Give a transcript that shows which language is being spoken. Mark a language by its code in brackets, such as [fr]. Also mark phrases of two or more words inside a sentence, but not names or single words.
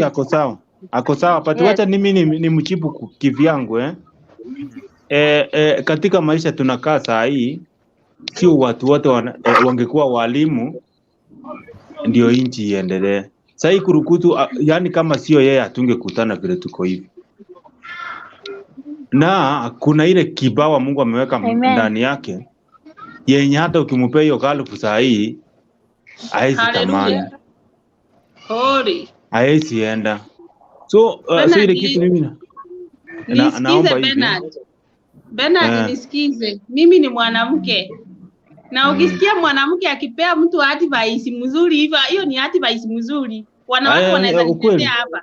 [sw] Ako sawa, but wacha mimi ni mjibu kivyangu katika maisha tunakaa saa hii, sio watu wote wangekuwa walimu ndio inchi iendelee. Saa hii Kurukutu, yani kama sio yeye hatungekutana vile tuko hivi. Na kuna ile kibawa Mungu ameweka ndani yake yenye hata ukimpea hiyo kalfu saa hii haisi tamani. Haisi enda. So ile kitu mimi naomba hivi. Bernard, nisikize. Mimi ni mwanamke. Na ukisikia mwanamke akipea mtu advice mzuri hivyo, hiyo ni advice mzuri. Wanawake wanaweza kutetea hapa.